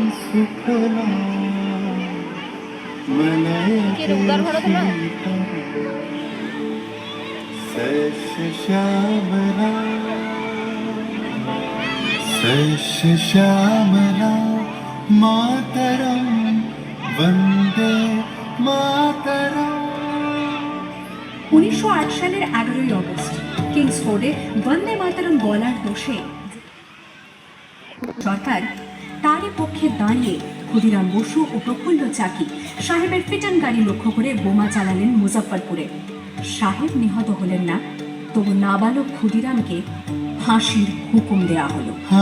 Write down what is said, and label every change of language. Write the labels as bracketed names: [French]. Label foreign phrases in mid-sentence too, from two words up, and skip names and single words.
[Sanskrit] सुफला मलयज शीतल शस्य श्यामला शस्य श्यामला मातरम वंदे मातरम। [Bangla] 1908 সালের 11ই অগস্ট কিংসফোর্ডে বন্দে মাতরম বলার দোষে সরকার তারই পক্ষে দাঁড়িয়ে ক্ষুদিরাম বসু ও প্রফুল্ল চাকি সাহেবের ফিটন গাড়ি লক্ষ্য করে বোমা চালালেন মুজফ্ফরপুরে। সাহেব নিহত হলেন না, তবু নাবালক ক্ষুদিরামকে ফাঁসির হুকুম দেয়া হলো।